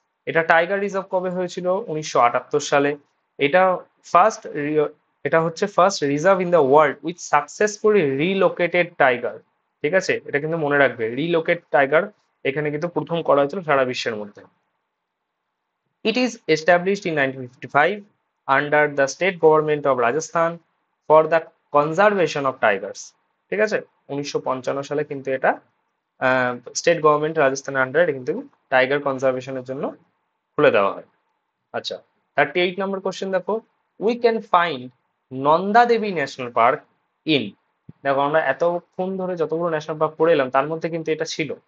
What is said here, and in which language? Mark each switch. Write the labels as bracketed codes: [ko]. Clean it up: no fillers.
[bn] এটা tiger reserve কবে হয়েছিল, 1978 সালে। এটা ফার্স্ট এটা হচ্ছে [en] First reserve in the world with successfully relocated tiger. [bn] ঠিক আছে, এটা কিন্তু মনে রাখবে, রিলোকেট টাইগার এখানে কিন্তু প্রথম করা হয়েছিল সারা বিশ্বের মধ্যে। [en] It is established in 1955 under the state government of Rajasthan for the conservation of tigers. [bn] ঠিক আছে, 1955 সালে কিন্তু এটা স্টেট গভর্নমেন্ট রাজস্থানের আন্ডারে কিন্তু টাইগার কনজারভেশনের জন্য খুলে দেওয়া হয়। আচ্ছা, 38 নম্বর কোশ্চেন দেখো, [en] We can find Nanda Devi national park in. [bn] দেখো আমরা এতক্ষণ ধরে যতগুলো ন্যাশনাল পার্ক পড়ে এলাম তার মধ্যে কিন্তু এটা ছিল।